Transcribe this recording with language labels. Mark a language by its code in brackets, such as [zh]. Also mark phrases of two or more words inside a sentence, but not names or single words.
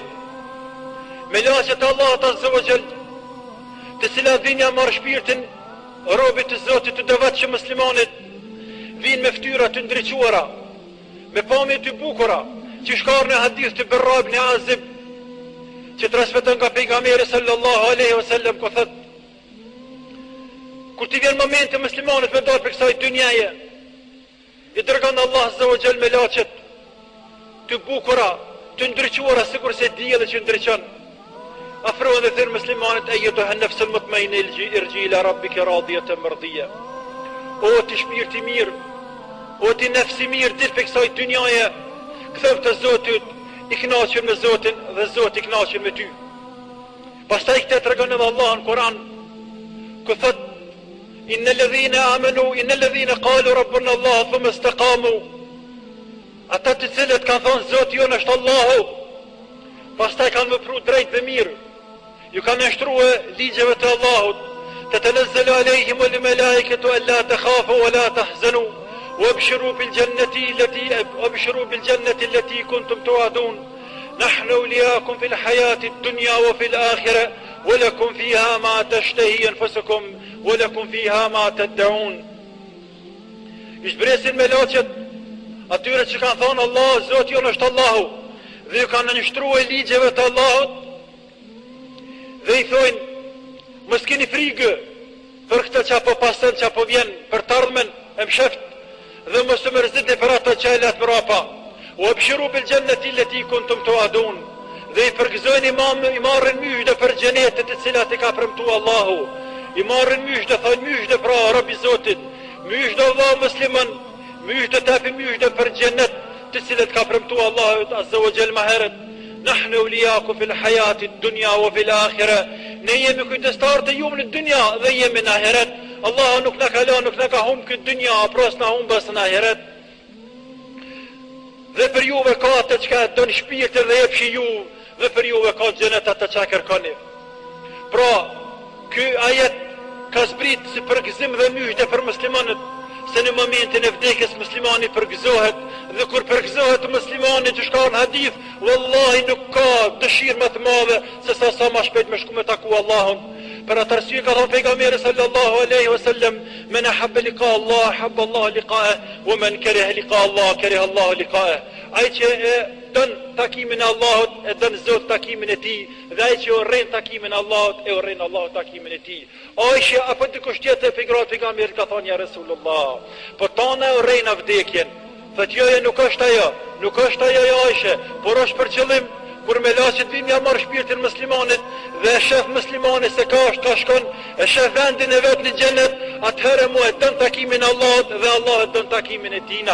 [sq] Me laqet Allah [ar] عز وجل, [sq] të cilat vinja marrë shpirtin robit të Zotit të devotshëm muslimanit, vinë me fytyra të ndriçuara, me pamje të bukura, që shkar në hadith të Barra ibn Azib, që transmeton nga pejgamberi [ar] صلى الله عليه وسلم, [sq] ku thot: kur të vjen momenti muslimanit me dalë për kësaj dynjaje, i dërgon Allah [ar] عز وجل [sq] me laqet të bukura, të ndriçuara sikur se dielli që ndriçon. Afrohen dhe thirr muslimanit: [ar] أيتها النفس المطمئنة ارجعي إلى ربك راضية مرضية. [sq] O ti shpirti mirë, o ti nafsi mirë, dil për kësaj dynjaje, ktheu te Zoti, i kënaqur me Zotin dhe Zoti i kënaqur me ty. Pastaj këtë tregon edhe Allah në Kur'an, ku thot: [ar] إن الذين قالوا ربنا الله ثم استقاموا. [sq] Ata të cilët kanë thonë Zoti jonë është Allahu, pastaj kanë vepruar drejt dhe mirë, ju kanë nështruar ligjeve të Allahut, [ar] تتنزل عليهم الملائكة ألا تخافوا ولا تحزنوا وابشروا بالجنة التي كنتم توعدون نحن أولياءكم في الحياة الدنيا وفي الآخرة ولكم فيها ما تشتهي أنفسكم ولكم فيها ما تدعون. [sq] Ishbresin me laqet atyre që kanë thonë Allah, Zoti jonë është Allahu, dhe ju kanë nështruar ligjeve të Allahut, dhe i thonë: mos keni frikë për këtë që apo pasën që apo vjen për të ardhmen e msheft, dhe mos të mërzitni për ato që e letë mrapa. [ar] وأبشروا بالجنة التي كنتم توعدون, [sq] dhe i përgëzojnë i marrin myshde për xhenetet të cilat i ka premtuar Allahu. I marrin myshde, thonë myshde pra Rabi Zotit, myshde Allah musliman, myshde tapi myshde për xhenet të cilat ka premtuar Allahu [ar] عز وجل [sq] maherët. [ar] نحن أولياؤكم في الحياة الدنيا وفي الآخرة. [sq] Ne jemi kujdestar të jumë në dynja dhe jemi në ahiret. Allah nuk na ka lënë, nuk na ka humbë këtë dynja, pros na humbas në ahiret. Dhe për juve ka atë çka don shpirtin dhe jepshi ju, dhe për juve ka xhenet atë çka kërkoni. Pra, ky ajet ka zbrit si përgëzim dhe myshde për muslimanët, se në momentin e vdekjes muslimani përgëzohet, dhe kur përgëzohet muslimani që shka në hadith, wallahi nuk ka dëshirë më të madhe se sa ma shpejt me shku me taku Allahun. Për atë arsye ka thonë pejgamberi [ar] صلى الله عليه وسلم: من أحب لقاء الله أحب الله لقاءه ومن كره لقاء الله كره الله لقاءه. [sq] Ai që e don takimin e Allahut e don Zot takimin e tij, dhe ai që urren takimin e Allahut e urren Allahut takimin e tij. Aisha apo dikush tjetër pejgamberi ka thonë: [ar] يا رسول الله, [sq] po tona urrejna vdekjen. Thot: jo, nuk është ajo, nuk është ajo Aisha, por është për qëllim kur me laqet vim ja marrë shpirtin muslimanit dhe e shef muslimanit se ka është ka shkon, e shef vendin e vetë në xhenet, atëherë mu e dën takimin Allahut dhe Allah e dën takimin e tina.